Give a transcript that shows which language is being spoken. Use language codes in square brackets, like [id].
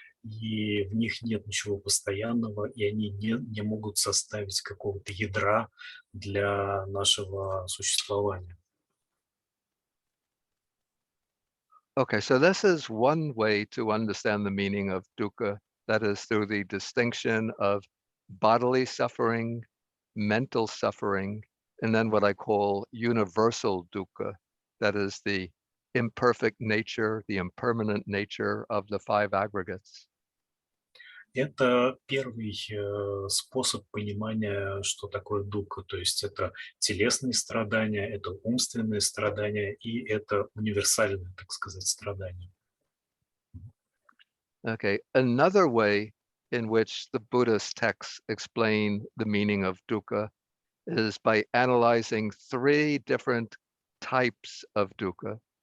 [ru] и в них нет ничего постоянного, и они не могут составить какого-то ядра для нашего существования. [en] Okay, so this is one way to understand the meaning of dukkha, that is through the distinction of bodily suffering, mental suffering, and then what I call universal dukkha, that is the imperfect nature, the impermanent nature of the five aggregates. [ru] Это первый способ понимания, что такое дуkkha. То есть это телесные страдания, это умственные страдания и это универсальные, так сказать, страдания. [en] Okay, another way in which the Buddhist texts explain the meaning of dukkha is by analyzing three different types of dukkha.